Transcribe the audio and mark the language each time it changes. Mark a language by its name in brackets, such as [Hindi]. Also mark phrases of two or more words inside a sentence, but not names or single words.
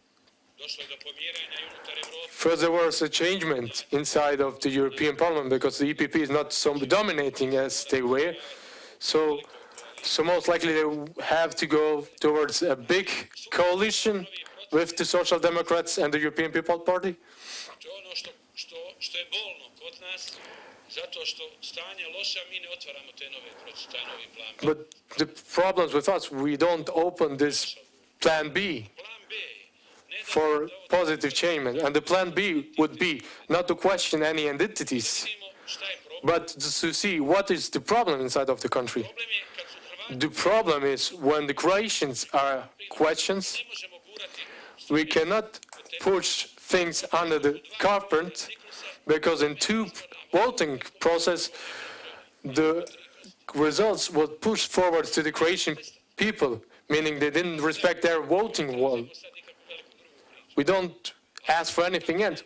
[English] First, there was a changement inside of the European Parliament because the EPP is not so dominating as they were. So most likely they have to go towards a big coalition with the Social Democrats and the European People's Party. [Croatian] To je ono što je bolno kod nas, zato što stanje loše, a mi ne otvaramo te nove procese, taj novi plan B. [English] But the problems with us, we don't open this Plan B [Croatian] Plan B ne da [English] for positive change. And the Plan B would be not to question any entities, [Croatian] vidimo šta je problem. [English] but to see what is the problem inside of the country. [Croatian] Problem je kad su Hrvati, [English] The problem is when the Croatians are questions, [Croatian] ne možemo gurati [English] we cannot push things under the carpet because in two voting process, the results were pushed forward to the Croatian people, meaning they didn't respect their voting wall. We don't ask for anything else.